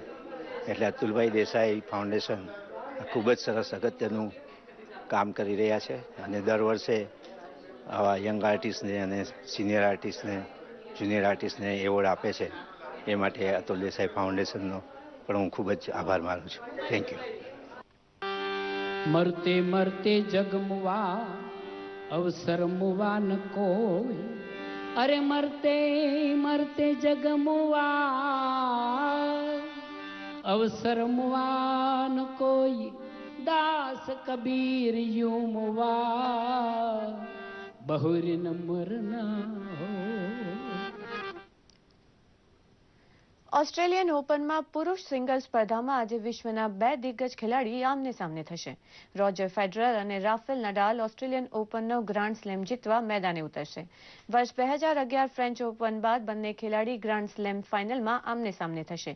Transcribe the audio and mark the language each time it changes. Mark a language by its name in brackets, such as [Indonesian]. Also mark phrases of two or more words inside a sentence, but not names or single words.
[Gujarati] એટલે અતુલભાઈ દેસાઈ ફાઉન્ડેશન ખૂબ જ સરસ અગત્યનું કામ કરી રહ્યા છે અને દર વર્ષે આવા યંગ આર્ટિસ્ટને અને સિનિયર આર્ટિસ્ટને, જુનિયર આર્ટિસ્ટને એવોર્ડ આપે છે. એ માટે અતુલ દેસાઈ ફાઉન્ડેશનનો પણ હું ખૂબ જ આભાર માનું છું. [English] Thank you. [Hindi] मरते मरते जगमवा अवसर मुआ न कोई, अरे मरते मरते जग मुआ, अवसर मुआ न कोई, दास कबीर यूं मुआ, बहुरी न मरना हो। [Gujarati] ઓસ્ટ્રેલિયન ઓપનમાં પુરુષ સિંગલ્સ સ્પર્ધામાં આજે વિશ્વના 2 દિગ્ગજ ખેલાડી આમને સામને થશે. રોજર ફેડરર અને રાફેલ નડાલ ઓસ્ટ્રેલિયન ઓપનનો ગ્રાન્ડ સ્લેમ જીતવા મેદાને ઉતરશે. વર્ષ 2011 ફ્રેન્ચ ઓપન બાદ બંને ખેલાડી ગ્રાન્ડ સ્લેમ ફાઇનલમાં આમને સામને થશે.